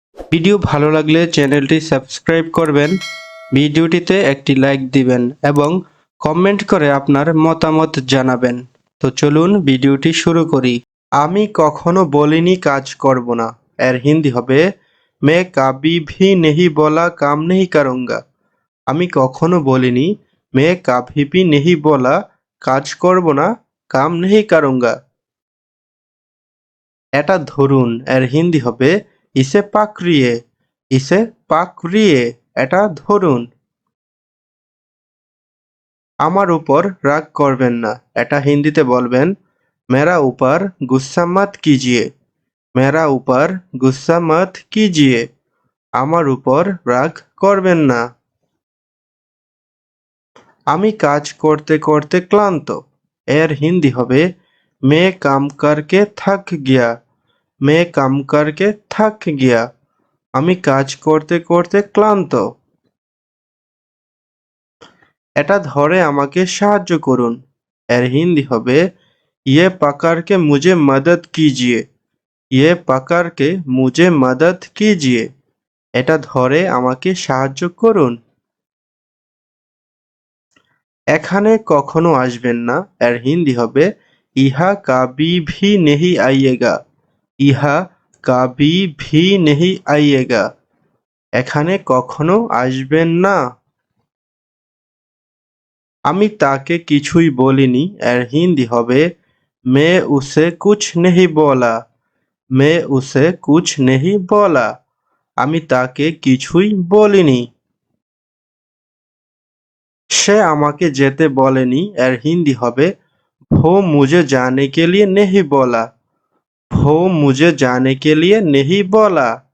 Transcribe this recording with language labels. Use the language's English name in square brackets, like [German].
[Bangla] Video ভালো লাগলে চ্যানেলটি সাবস্ক্রাইব করবেন, ভিডিওটিতে একটি লাইক দিবেন এবং কমেন্ট করে আপনার মতামত জানাবেন। তো চলুন ভিডিওটি শুরু করি। আমি কখনো বলিনি কাজ করব না, এর হিন্দি হবে [Hindi] मैं कभी भी नहीं बोला काम नहीं करूँगा। [Bangla] আমি কখনো বলিনি [Hindi] मैं कभी भी नहीं बोला [Bangla] কাজ করব না [Hindi] काम नहीं करूँगा। [Bangla] এটা ধরুন, এর হিন্দি হবে [Hindi] इसे पकड़िए। इसे पकड़िए, [Bangla] এটা ধরুন। আমার উপর রাগ করবেন না, এটা হিন্দিতে বলবেন [Hindi] मेरा ऊपर गुस्सा मत कीजिए। मेरा ऊपर गुस्सा मत कीजिए। [Bangla] আমার উপর রাগ করবেন না। আমি কাজ করতে করতে ক্লান্ত, এর হিন্দি হবে [Hindi] मैं काम करके थक गया। मैं काम करके थक गया। [Bangla] আমি কাজ করতে করতে ক্লান্ত। এটা ধরে আমাকে সাহায্য করুন, এর হিন্দি হবে [Hindi] ये पकड़ के मुझे मदद कीजिए। ये पकड़ के मुझे मदद कीजिए। [Bangla] এটা ধরে আমাকে সাহায্য করুন। এখানে কখনো আসবেন না, এর হিন্দি হবে [Hindi] ইহা কাবি ভি নেহি আইয়েগা। ইহা কাবি ভি নেহি আইয়েগা। [Bangla] এখানে কখনো আসবেন না। আমি তাকে কিছুই বলিনি, এর হিন্দি হবে [Hindi] मैं उसे कुछ नहीं बोला। मैं उसे कुछ नहीं बोला। [Bangla] আমি তাকে কিছুই বলিনি। সে আমাকে যেতে বলেনি, এর হিন্দি হবে [Hindi] वो मुझे जाने के लिए नहीं बोला। वो मुझे जाने के लिए नहीं बोला।